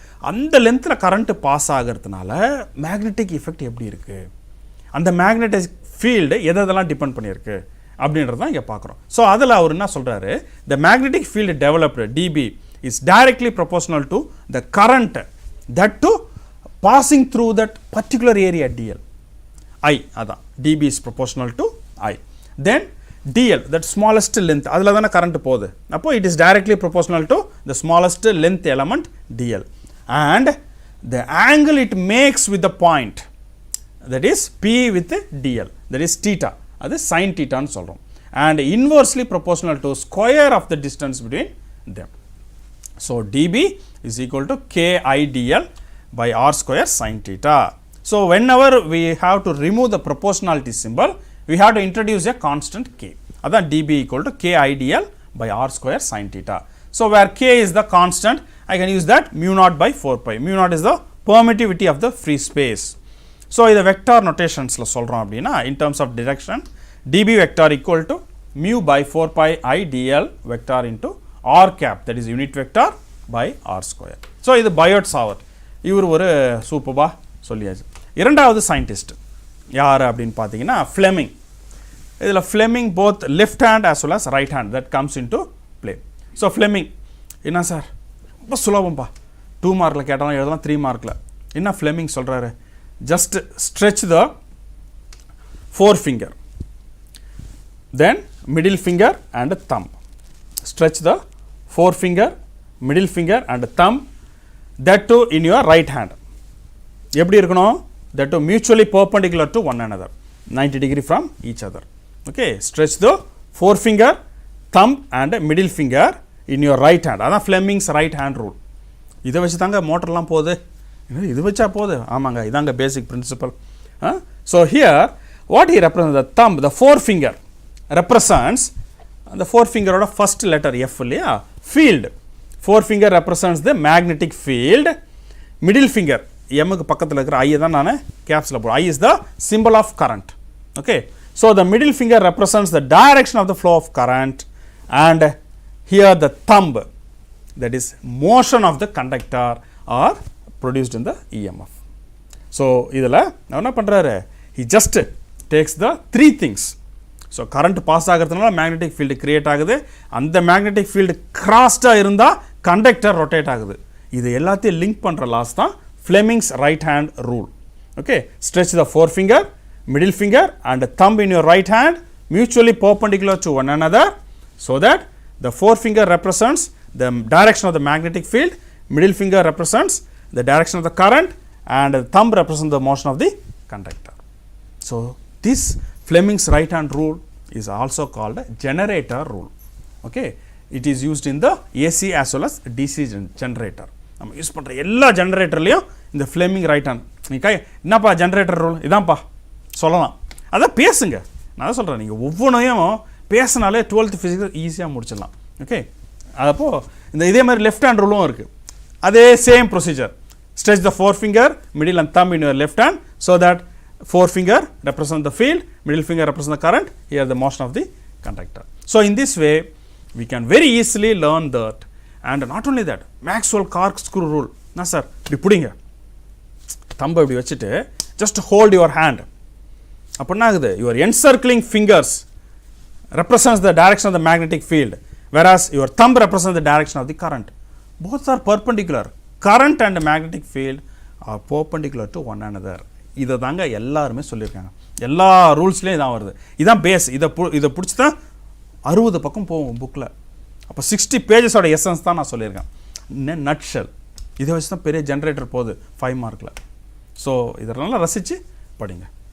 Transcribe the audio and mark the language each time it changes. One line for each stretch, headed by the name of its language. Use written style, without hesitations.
Tamil: அந்த லென்த்தில் current pass ஆகிறதுனால மேக்னெட்டிக் எஃபெக்ட் எப்படி இருக்குது, அந்த மேக்னெட்டிக் ஃபீல்டு எதெல்லாம் டிபெண்ட் பண்ணியிருக்கு அப்படின்றது தான் இங்கே பார்க்குறோம்.
English: so
Tamil: அதில் அவர் என்ன சொல்கிறாரு,
English: The magnetic field developed dB is directly proportional to the current that to passing through that particular area dl. I
Tamil: அதான்
English: dB is proportional to I. Then DL, that smallest length,
Tamil: அதில் தானே current போகுது, அப்போ
English: it is directly proportional to the smallest length element DL. And the angle it makes with the point, that is P with DL, that is theta,
Tamil: அது
English: sin theta
Tamil: ன்னு சொல்கிறோம்.
English: And inversely proportional to square of the distance between them. So dB is equal to KIDL by R square sin theta. So whenever we have to remove the proportionality symbol, we have to introduce a constant k. That dB equal to KIDL by R square sin theta. So where k is the constant, I can use that mu naught by 4 pi. Mu naught is the permittivity of the free space. So the vector notations
Tamil: la solrom appadina,
English: in terms of direction, dB vector equal to mu by 4 pi I dl vector into r cap, that is unit vector by r square.
Tamil: So இது Biot-Savart, இவர் ஒரு சூப்பர்பா சொல்லியாச்சு. இரண்டாவது scientist யார் அப்படின்னு பார்த்தீங்கன்னா Fleming. இதில்
English: Fleming both left hand as well as right hand that comes in to play.
Tamil: So Fleming என்ன சார் ரொம்ப சுலபம்பா, 2 மார்க்கில் கேட்டாலும் எழுதலாம், 3 மார்க்கில். என்ன ஃப்ளெமிங் சொல்கிறாரு,
English: Just stretch the 4 finger, then middle finger and thumb. Stretch the 4 finger, middle finger and thumb, that too in your right hand.
Tamil: எப்படி இருக்கணும்,
English: that too mutually perpendicular to one another, 90 degree from each other. Okay, stretch the 4 finger, thumb and middle finger in your right hand.
Tamil: அதான் Fleming's right hand rule. இதை வச்சு தாங்க மோட்டர்லாம் போகுது, இது வச்சா போகுது, ஆமாங்க இதாங்க
English: basic principle. So here what he represents, the thumb, the 4 finger represents the 4 finger
Tamil: ஓட
English: first letter F
Tamil: இல்லையா,
English: field. 4 finger represents the magnetic field.
Tamil: Middle finger எம்முக்கு பக்கத்தில் இருக்கிற ஐயை தான் நான் கேப்ஸில் போடுறேன்.
English: I is the symbol of current. Okay, so the middle finger represents the direction of the flow of current, and here the thumb, that is motion of the conductor, are produced in the EMF. So
Tamil: இதில் என்ன பண்ணுறாரு,
English: he just takes the 3 things.
Tamil: So current pass ஆகிறதுனால magnetic field create ஆகுது, அந்த magnetic field கிராஸ்டாக இருந்தால் conductor rotate ஆகுது. இது எல்லாத்தையும் லிங்க் பண்ணுற லாஸ் தான் Fleming's right hand rule.
English: Okay, stretch the 4 finger, middle finger and thumb in your right hand mutually perpendicular to one another, so that the 4 finger represents the direction of the magnetic field, middle finger represents the direction of the current, and the thumb represents the motion of the conductor. So this Fleming's right hand rule is also called a generator rule. Okay, it is used in the AC as well as DC generator.
Tamil: நம்ம use பண்ணுற எல்லா ஜென்ரேட்டர்லையும் இந்த Fleming right hand. நீங்கள் என்னப்பா generator rule இதான்ப்பா சொல்லலாம், அதான் பேசுங்க. நான் தான் சொல்கிறேன், நீங்கள் ஒவ்வொன்றையும் பேசினாலே 12th ஃபிசிக்ஸ் ஈஸியாக முடிச்சிடலாம். ஓகே, அப்போது இந்த இதே மாதிரி லெஃப்ட் ஹேண்ட் ரூலும் இருக்குது, அதே same procedure.
English: Stretch the 4 finger, middle and thumb in your left hand, so that 4 finger represent the field, middle finger represent the current, here the motion of the conductor. So in this way we can very easily learn that. And not only that, Maxwell corkscrew rule.
Tamil: Na sir, இப்படி பிடிங்க, thumb இப்படி வச்சுட்டு
English: just hold your hand.
Tamil: அப்போ என்ன ஆகுது,
English: your encircling fingers represents the direction of the magnetic field, whereas your thumb represents the direction of the current. Both are perpendicular. Current and magnetic field are perpendicular to one another.
Tamil: இதை தாங்க எல்லாருமே சொல்லியிருக்காங்க, எல்லா ரூல்ஸ்லேயும் இதான் வருது. இதான் base. இதை பிடிச்சி தான் 60 பக்கம் போகும் புக்கில். அப்போ 60 பேஜஸோட எசன்ஸ் தான் நான் சொல்லியிருக்கேன், நட்ஷல். இதை வச்சு தான் பெரிய ஜென்ரேட்டர் போகுது 5 மார்க்கில். ஸோ இதெல்லாம் ரசித்து படிங்க.